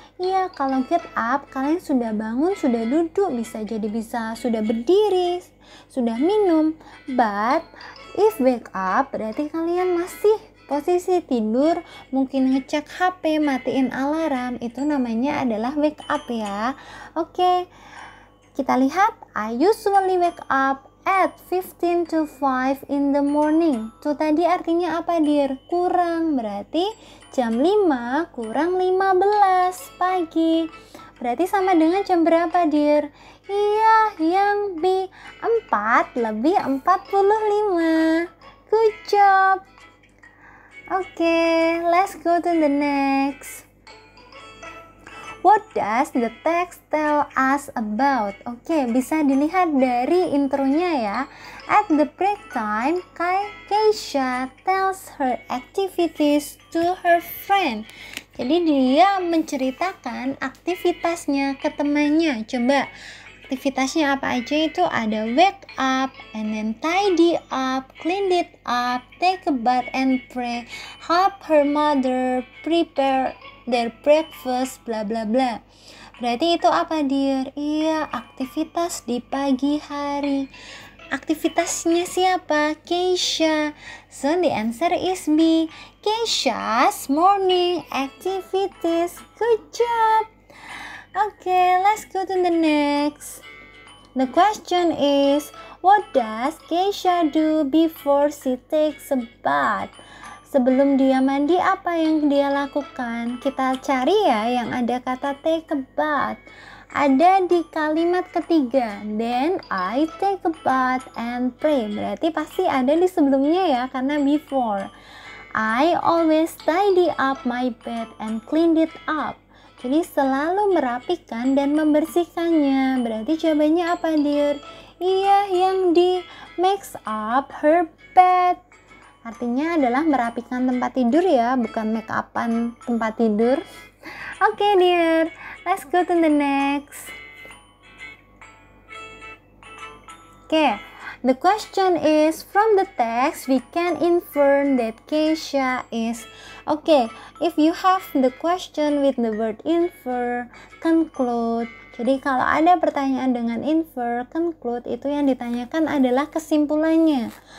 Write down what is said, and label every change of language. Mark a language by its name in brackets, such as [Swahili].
[Indonesian] Iya, kalau get up kalian sudah bangun, sudah duduk, bisa sudah berdiri, sudah minum. [English] But if [Indonesian] wake up berarti kalian masih posisi tidur, mungkin ngecek HP, matiin alarm, itu namanya adalah wake up ya. [English] Oke, [Indonesian] kita lihat, [English] I usually wake up at 15 to 5 in the morning. [Indonesian] Tuh tadi artinya apa, dear? Kurang, berarti jam 5 kurang 15 pagi. Berarti sama dengan jam berapa, dear? Iya, yang B, 4 lebih 45. [English] Good job. Okay, let's go to the next. What does the text tell us about? [Indonesian] Oke, bisa dilihat dari intronya ya. [English] At the break time, Keisha tells her activities to her friend. [Indonesian] Jadi dia menceritakan aktivitasnya ke temannya. Coba, aktivitasnya apa aja? Itu ada [English] wake up, and then tidy up, clean it up, take a bath and pray, help her mother prepare their breakfast, bla bla bla. [Indonesian] Berarti itu apa, dear? Iya, aktivitas di pagi hari. Aktivitasnya siapa? Keisha. [English] So the answer is B, Keisha's morning activities. Good job. Okay, let's go to the next. The question is, what does Keisha do before she takes a bath? [Indonesian] Sebelum dia mandi, apa yang dia lakukan? Kita cari ya yang ada kata take a bath. Ada di kalimat ketiga, [English] then I take a bath and pray. [Indonesian] Berarti pasti ada di sebelumnya ya, karena before. [English] I always tidy up my bed and clean it up. [Indonesian] Jadi selalu merapikan dan membersihkannya. Berarti jawabannya apa, dear? Iya, yang di [English] makes up her bed. [Indonesian] Artinya adalah merapikan tempat tidur ya, bukan make upan tempat tidur. [English] Oke, dear. Let's go to the next. Okay, the question is, from the text we can infer that Keisha is. Okay, if you have the question with the word infer, conclude. [Indonesian] Jadi kalau ada pertanyaan dengan infer, conclude, itu yang ditanyakan adalah kesimpulannya.